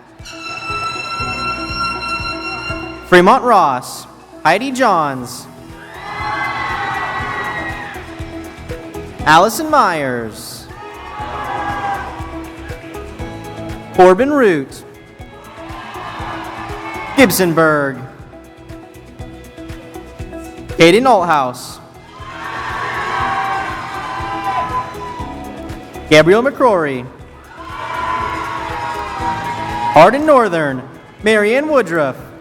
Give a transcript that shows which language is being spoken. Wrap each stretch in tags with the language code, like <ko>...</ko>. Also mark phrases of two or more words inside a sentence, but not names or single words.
<en>Fremont Ross. Heidi Johns. Allison Myers. Corbin Root, Gibsonburg, Kaden Althouse, Gabrielle McCrory, Hardin Northern, Marianne Woodruff,</en>